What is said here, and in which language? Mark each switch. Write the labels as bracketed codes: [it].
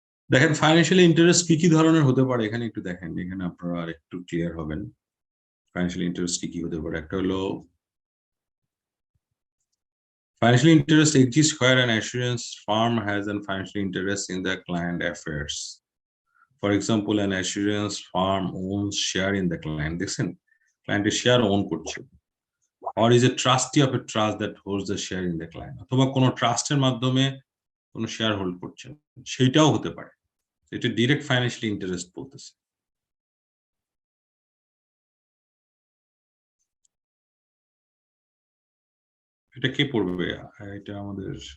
[bn] দেখেন financial interest কি কি ধরনের হতে পারে এখানে একটু দেখেন, এখানে আপনারা আর একটু ক্লিয়ার হবেন ফাইন্যান্সিয়াল ইন্টারেস্ট কি কি হতে পারে। একটা হলো [en] financial interest exists where an assurance firm has a financial interest in the client affairs. For example, an assurance firm owns share in the client. Listen, client is share own [bn] করছে, [en] or is a trustee of a trust that holds the share in the client. [bn] অথবা কোনো ট্রাস্টের মাধ্যমে কোনো share hold করছেন, সেটাও হতে পারে। এটা ডিরেক্ট ফাইন্যান্সিয়াল ইন্টারেস্ট বলতেছে। এটা কে পড়বে? এটা আমাদের